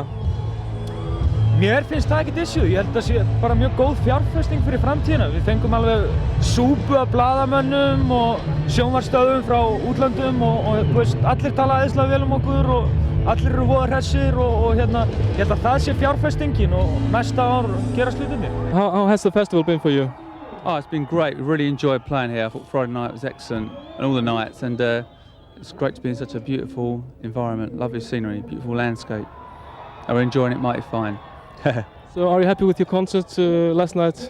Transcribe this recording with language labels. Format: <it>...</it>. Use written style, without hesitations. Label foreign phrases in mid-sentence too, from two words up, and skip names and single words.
<is>Mér finnst það ekkert issue. Ég held að það sé bara mjög góð fjárfesting fyrir framtíðina. Við fengum alveg súpu af blaðamönnum og sjónvarpsstöðvum frá útlöndum og þú veist, allir tala æðislega vel okkur og allir eru voða hressir og hérna, ég held að það sé fjárfestingin og næsta ár gera hlutirnir.</is> <en>How has the festival been for you? Oh, it's been great. We really enjoyed playing here. I thought Friday night was excellent and all the nights, and it's great to be in such a beautiful environment, lovely scenery, beautiful landscape. And we're enjoying it mighty fine. So are you happy with your concert last night?</en>